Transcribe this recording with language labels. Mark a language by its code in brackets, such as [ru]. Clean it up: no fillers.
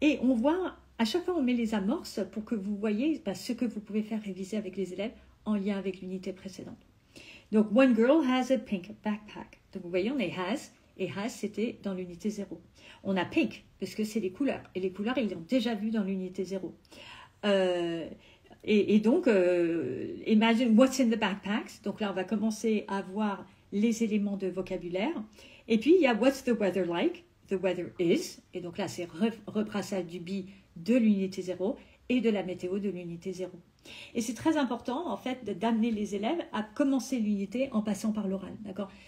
[fr] Et on voit, à chaque fois, on met les amorces pour que vous voyez ce que vous pouvez faire réviser avec les élèves en lien avec l'unité précédente. Donc, « [en] One girl has a pink backpack [fr] ». Donc, vous voyez, on est « has ». Et « has », c'était dans l'unité 0. On a « pink » parce que c'est les couleurs. Et les couleurs, ils l'ont déjà vu dans l'unité 0. Et donc, [en] imagine what's in the backpacks. [fr] Donc là, on va commencer à voir les éléments de vocabulaire. Et puis, il y a [en] what's the weather like. The weather is. [fr] Et donc là, c'est rebrassage du be de l'unité 0 et de la météo de l'unité 0. Et c'est très important, en fait, d'amener les élèves à commencer l'unité en passant par l'oral. D'accord?